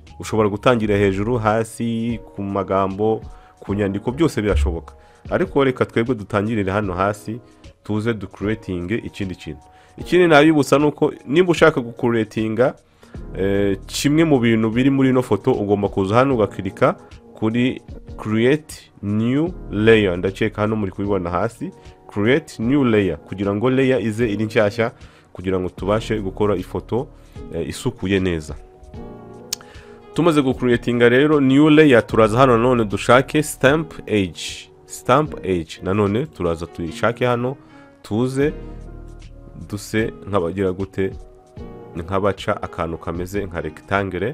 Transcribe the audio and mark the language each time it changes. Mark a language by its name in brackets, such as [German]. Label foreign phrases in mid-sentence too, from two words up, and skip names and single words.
[Kinyarwanda] Ushobora gutangira hejuru, hasi, ku magambo, ku nyandiko, byose birashoboka, ariko reka twebwe dutangirire hano hasi, tuze creating ikindi kintu. Ikindi nabibutsa nuko nimba ushaka creatinga kimwe mu bintu biri muri ino foto, ugomba kuza hano ugakirika kuri [English] create new layer. [Kinyarwanda] Ndakeka hano muri kubibona hasi, [English] create new layer, [Kinyarwanda] kugira ngo layer ize iri nshyashya, kugira ngo tubashe gukora ifoto isukuye neza. Tumaze creatinga rero [English] new layer, [Kinyarwanda] turaza hano nanone dushake [English] stamp age. [Kinyarwanda] Nanone turaza tuyishake hano, tuze duse nk'abagira gute, nk'abaca akantu kameze nka rectangle.